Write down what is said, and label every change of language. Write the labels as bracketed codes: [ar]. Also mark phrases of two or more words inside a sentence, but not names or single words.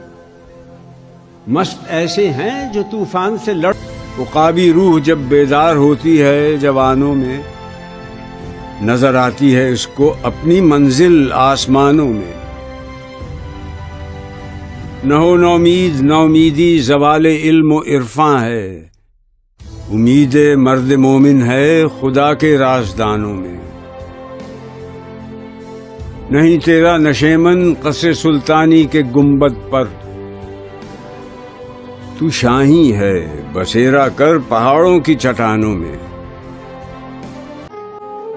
[ur] مست ایسے ہیں جو طوفان سے لڑ، عقابی روح جب بیدار ہوتی ہے جوانوں میں، نظر آتی ہے اس کو اپنی منزل آسمانوں میں، نہ ہو نومید نومیدی زوال علم و عرفاں ہے، امید مرد مومن ہے خدا کے رازدانوں میں، نہیں تیرا نشیمن قصر سلطانی کے گنبد پر، تو شاہی ہے بسیرا کر پہاڑوں کی چٹانوں میں،